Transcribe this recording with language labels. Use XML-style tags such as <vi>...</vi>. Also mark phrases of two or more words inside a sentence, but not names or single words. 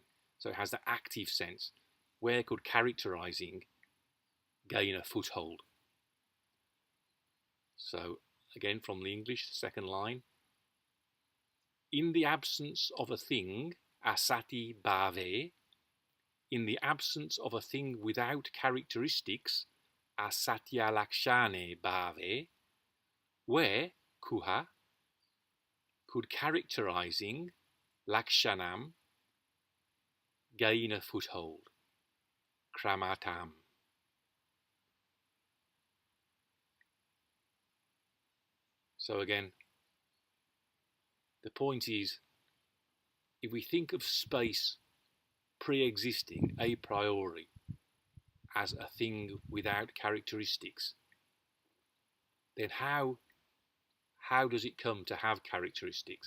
<en>So it has the active sense. Where could characterizing gain a foothold? So again, from the English, second line. In the absence of a thing,</en> <sa>असति भावे.</sa> <en>In the absence of a thing without characteristics,</en> <sa>असति अलक्षणे भावे.</sa> <en>Where, kuha, could characterizing, lakṣaṇam, gain a foothold, kramatāṃ. So again, the point is, if we think of space pre-existing a priori as a thing without characteristics, then how does it come to have characteristics?</en>